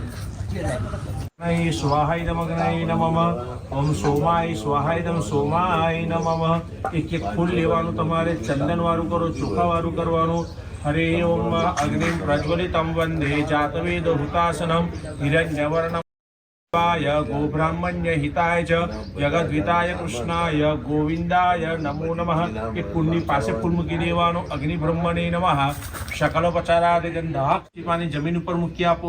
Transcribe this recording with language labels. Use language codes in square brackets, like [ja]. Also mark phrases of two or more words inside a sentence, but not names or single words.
[sa] સ્વાહાય નમગ્નાય નમઃ ઓમ સોમાય સ્વાહાય નમ સોમાય નમઃ. [gu] એક ફૂલ લેવાનું તમારે ચંદન વાળું કરો ચોખા વાળું કરવાનું. [sa] હરે ઓમ અગ્નિ પ્રજ્વલિતમ વંદે જાતવેદ હુતાસનમ હિરણ્યવર્ણમ गोब्राह्मण्य हिताय च जगद्विताय कृष्णाय गोविंदाय नमो नमः [gu] એ કુંડની પાસે ફૂલ મૂકી દેવાનો. [sa] અગ્નિ બ્રહ્મણે નમઃ શકલોપચારાદ [gu] ગંધા પાણી જમીન ઉપર મૂકી આપો.